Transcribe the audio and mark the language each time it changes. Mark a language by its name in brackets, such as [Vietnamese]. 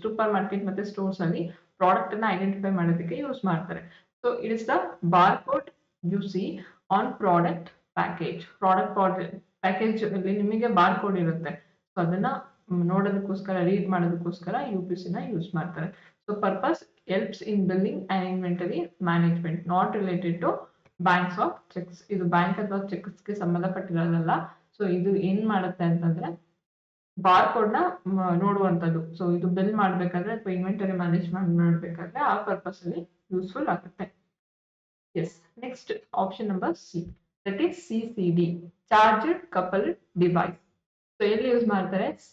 [Kannada] Super market ಮತ್ತೆ stores ಅಲ್ಲಿ product ಅನ್ನ ಐಡೆಂಟಿಫೈ ಮಾಡೋದಕ್ಕೆ ಯೂಸ್ ಮಾಡ್ತಾರೆ. [English] So it is the bar code you see on product package. [Kannada] Product package ಅಲ್ಲಿ ನಿಮಗೆ ಬಾರ್ ಕೋಡ್ ಇರುತ್ತೆ. ಸೊ ಅದನ್ನ ನೋಡೋದಕ್ಕೋಸ್ಕರ ರೀಡ್ ಮಾಡೋದಕ್ಕೋಸ್ಕರ UPC ನ ಯೂಸ್ ಮಾಡ್ತಾರೆ. [English] So purpose helps in billing and inventory management, not related to banks or checks. [Kannada] ಇದು bank ಅಥವಾ cheques ಗೆ ಸಂಬಂಧಪಟ್ಟಿರೋದಲ್ಲ. ಸೊ ಇದು ಏನ್ ಮಾಡುತ್ತೆ ಅಂತಂದ್ರೆ ಬಾರ್ ಕೋಡ್ ನ ನೋಡುವಂತದ್ದು. ಸೊ ಇದು ಬಿಲ್ ಮಾಡ್ಬೇಕಾದ್ರೆ ಅಥವಾ ಇನ್ವೆಂಟರಿ ಮ್ಯಾನೇಜ್ಮೆಂಟ್ ಮಾಡ್ಬೇಕಾದ್ರೆ ಆ ಪರ್ಪಸ್ ಅಲ್ಲಿ ಯೂಸ್ಫುಲ್ ಆಗುತ್ತೆ. [English] Yes, next option number C, that is CCD, charger couple device. So [Kannada] ಎಲ್ಲಿ ಯೂಸ್ ಮಾಡ್ತಾರೆ?